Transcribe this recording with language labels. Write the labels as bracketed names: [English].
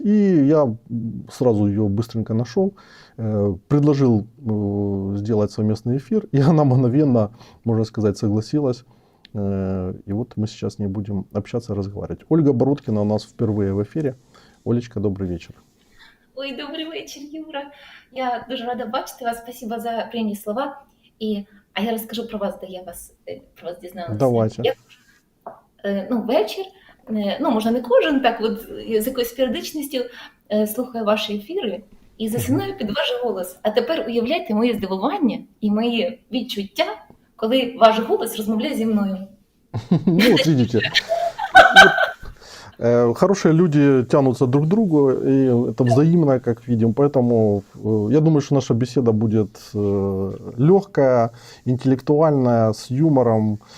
[Russian] И я сразу ее быстренько нашел, предложил сделать совместный эфир, и она мгновенно, можно сказать, согласилась. И вот мы сейчас с ней будем общаться и разговаривать. Ольга Бородкина у нас впервые в эфире. Олечка, добрый вечер. [Ukrainian] Ой, добрий вечір, Юра. Я дуже рада бачити вас. Спасибо за приємні слова. А я розкажу про вас, де я про вас дізналася. [Russian] Давайте. [Ukrainian] Вечір. Можна не кожен, так от з якоюсь періодичністю слухаю ваші ефіри і засинаю під ваш голос. А тепер уявляйте моє здивування і мої відчуття, коли ваш голос розмовляє зі мною. [Russian] Ну, вот видите. Хорошие люди тянутся друг к другу, и это взаимно, как видим. Поэтому я думаю, что наша беседа будет легкая, интеллектуальная, с юмором.